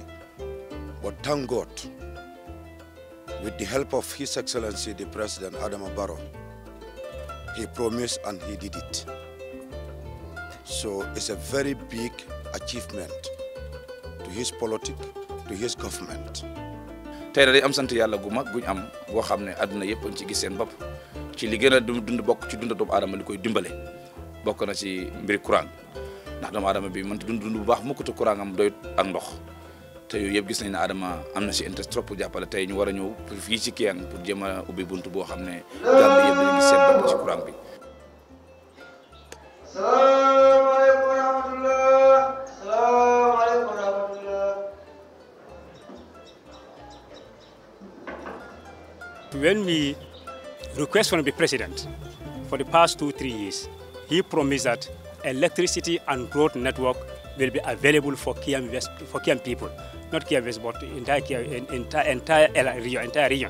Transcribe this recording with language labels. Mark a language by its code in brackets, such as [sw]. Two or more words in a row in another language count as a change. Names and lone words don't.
[en] But thank God, with the help of His Excellency the President Adama Barrow, he promised and he did it. So it's a very big achievement to his politics, to his government. [wo] tey day am sant yàlla gu mag guñ am boo xam ne àdduna yëpp ci gis seen bopp ci li gën a dund bokk ci dund doomu aadama li koy dimbale bokk na ci mbiri courant ndax doomu aadama bi mënta dund bu baax mukk te courant am doyut ak ndox te yooyu yëpp gis nañ ne Adama am na ci [fr] intérêt trop pour [wo] jàppale tey ñu war a ñëw fii ci Kiang pour jéem a ubbi buntu boo xam ne Gambie yëpp dañu gis seen bopp ci courant bi. [ar] السلام عليكم ورحمة الله. السلام عليكم ورحمة الله. [en] When we request from the president for the past 2-3 years, he promised that electricity and road network will be available for Kiang West, for Kiang people, not Kiang West, but entire region.